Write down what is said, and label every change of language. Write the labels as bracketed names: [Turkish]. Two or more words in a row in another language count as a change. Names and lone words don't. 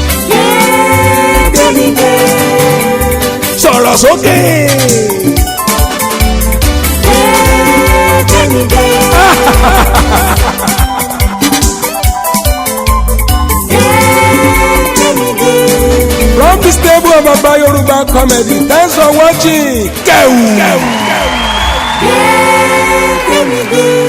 [Yoruba] Gé, kémi gé. Sọ̀rọ̀ sókè. Gé, kémi gé. Gé, kémi gé. [English] From the stable of Baba Yoruba comedy, thanks for watching. [Yoruba] Kẹ́wù. Gé, kémi gé.